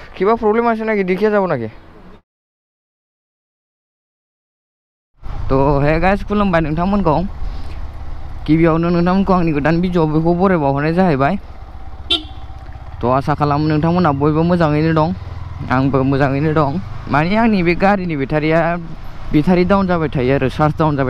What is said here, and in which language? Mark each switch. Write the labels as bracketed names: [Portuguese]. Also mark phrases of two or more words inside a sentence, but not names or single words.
[Bangla] কিবা প্রবলেম আছে নাকি দেখিয়ে যাব নাকি তো [Bodo] হে गाइस खुलुमबाय नोंथांमोनखौ गिबियावनो नोंथांमोनखौ आंनि गोदान भिडिअ बेखौ बरायबावहरनाय जाहैबाय तो आसा खालामो नोंथांमोना बयबो मोजाङैनो दं आंबो मोजाङैनो दं माने आंनि बे गारिनि बेटारि डाउन जाबाय थायो आरो चार्ज डाउन जाबाय